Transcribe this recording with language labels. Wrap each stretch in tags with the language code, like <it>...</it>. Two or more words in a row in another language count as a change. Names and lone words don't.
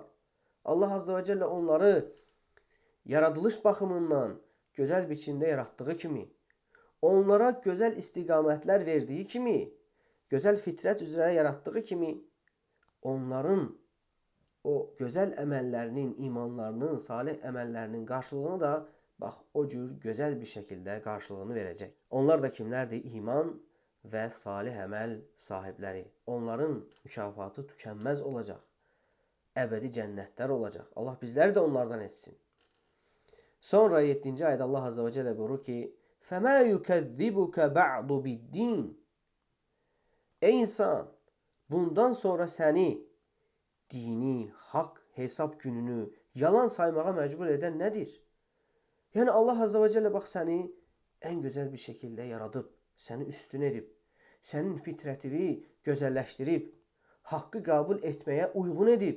<az>Allah Azze və Celle onları yaradılış baxımından gözəl biçimdə yaratdığı kimi, onlara gözəl istiqamətlər verdiyi kimi, gözəl fitrət üzrə yaratdığı kimi, onların o gözəl əməllərinin, imanlarının, salih əməllərinin qarşılığını da bax, o cür gözəl bir şəkildə qarşılığını verəcək. Onlar da kimlərdir? İman və salih əməl sahibləri. Onların mükafatı tükənməz olacaq. Əbədi cənnətlər olacaq. Allah bizləri də onlardan etsin. Sonra 7-ci ayədə Allah Azze və Celle buyurur ki,</az> <ar>فَمَا يُكَذِّبُكَ بَعْضُ بِالدِّينِ</ar> <az>Ey insan, bundan sonra səni dini, haqq, hesab gününü yalan saymağa məcbur edən nədir? Yəni Allah Azze və Celle bax səni ən gözəl bir şəkildə yaradıb, səni üstün edib, sənin fitrətini gözəlləşdirib, haqqı qəbul etməyə uyğun edib.</az>